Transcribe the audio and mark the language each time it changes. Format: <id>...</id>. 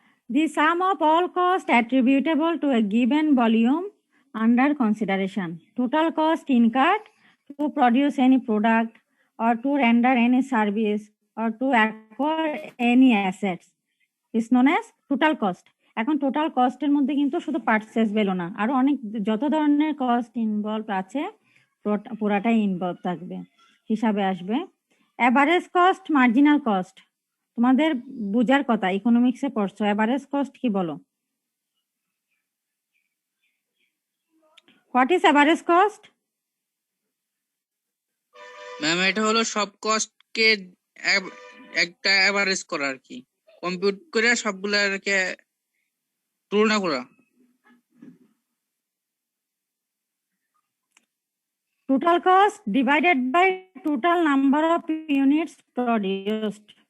<en>The sum of all cost attributable to a given volume under consideration. Total cost incurred to produce any product or to render any service or to acquire any assets is known as total cost.</en> <bn>এখন total কস্টের মধ্যে কিন্তু শুধু purchase value না, আরো অনেক যত ধরনের cost involve আছে পুরাটাই ইনভলভ থাকবে, হিসাবে আসবে। এভারেজ কস্ট, মার্জিনাল কস্ট তোমাদের বুঝার কথা, ইকোনমিক্সে পড়ছো। এভারেজ কস্ট কি বলো?</bn> <en>What is average cost?</en> <bn>Ma'am এটা হলো সব কস্টকে একটা এভারেজ করা আর কি, কম্পিউট করে সবগুলোকে তুলনা করা।</bn> <en>Total cost divided by total number of units produced.</en>